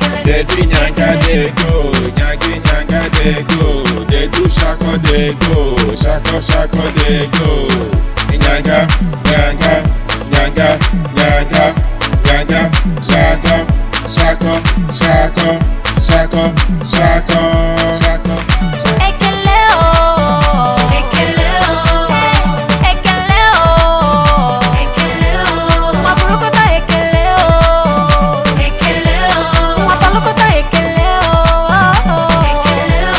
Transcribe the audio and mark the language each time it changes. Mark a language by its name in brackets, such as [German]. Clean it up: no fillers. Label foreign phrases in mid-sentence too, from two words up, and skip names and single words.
[Nigerian Pidgin] They do nyanga they go, nyanga they go. They do shako they go, shako they go. Nyanga, shako. [Igbo] Ekele o, ekele o, ekele o, ekele o. Waburukota ekele o, ekele o. Wabalukota ekele o, ekele o.